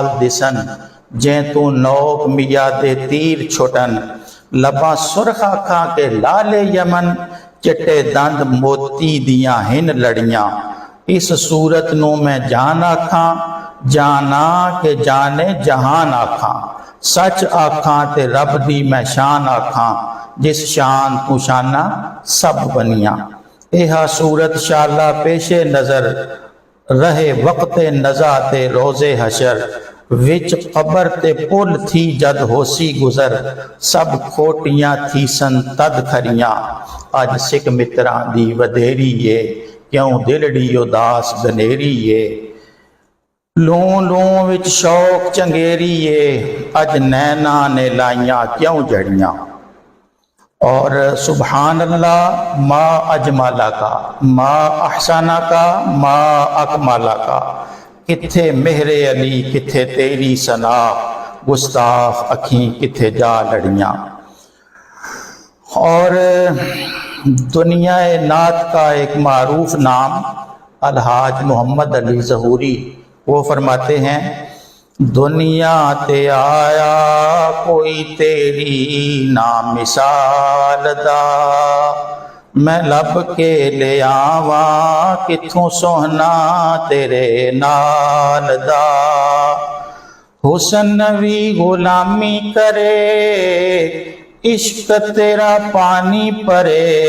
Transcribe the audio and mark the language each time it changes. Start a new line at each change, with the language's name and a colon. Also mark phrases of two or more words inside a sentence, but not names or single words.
Punjabi: دسن، جیں تو نوک میا دے تیر چھٹن، لباں سرخ اکھاں کے لالے یمن، چٹے دند موتی دیاں ہن لڑیاں، اس صورت نو میں جان آکھاں، جانا کہ جانے جہان آکھاں، سچ آکھاں تے رب دی میں شان آکھاں، جس شان تو شانہ سب بنیاں، ایہا صورت شالا پیش نظر، رہے وقت نزا تے روز حشر، وچ قبر تے پل تھی جد ہوسی گزر، سب کھوٹیاں تھی سن تد کھریاں، اج سکھ متراں دی ودھیری ہے، کیوں دلڑی اداس گنیری ہے، لوں لوں وچ شوق چنگیری ہے، اج نینا نے لائیاں کیوں جڑیاں۔
Arabic: اور سبحان اللہ ما اجمالا کا، ما احسانہ کا، ما اکمالا کا،
Punjabi: کتھے مہر علی کتھے تیری ثنا، گستاخ اکھیں کتھے جا لڑیاں۔
Urdu: اور دنیا نعت کا ایک معروف نام الحاج محمد علی ظہوری، وہ فرماتے ہیں
Punjabi: ਦੁਨੀਆ ਤੇ ਆਇਆ ਕੋਈ ਤੇਰੀ ਨਾ ਮਿਸਾਲ ਦਾ। ਮੈਂ ਲੱਭ ਕੇ ਲਿਆਵਾਂ ਕਿੱਥੋਂ ਸੋਹਣਾ ਤੇਰੇ ਨਾਲ ਦਾ। ਹੁਸਨ ਵੀ ਗੁਲਾਮੀ ਕਰੇ, ਇਸ਼ਕ ਤੇਰਾ ਪਾਣੀ ਭਰੇ।